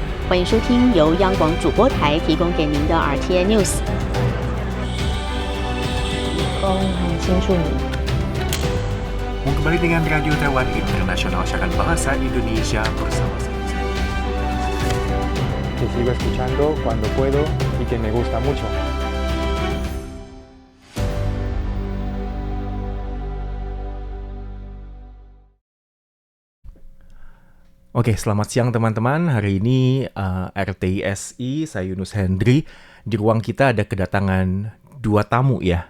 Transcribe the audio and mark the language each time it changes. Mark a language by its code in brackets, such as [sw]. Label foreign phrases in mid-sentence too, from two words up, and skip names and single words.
[zh] 欢迎收听由央广主播台提供给您的 RTI News。很清楚你。 [id] Kembali dengan Radio Taiwan Internasional, siaran bahasa Indonesia bersama saya. [es] Que sigo escuchando cuando puedo y que me gusta mucho. [id] Oke, selamat siang teman-teman. Hari ini RTI, saya Yunus Hendri. Di ruang kita ada kedatangan dua tamu ya.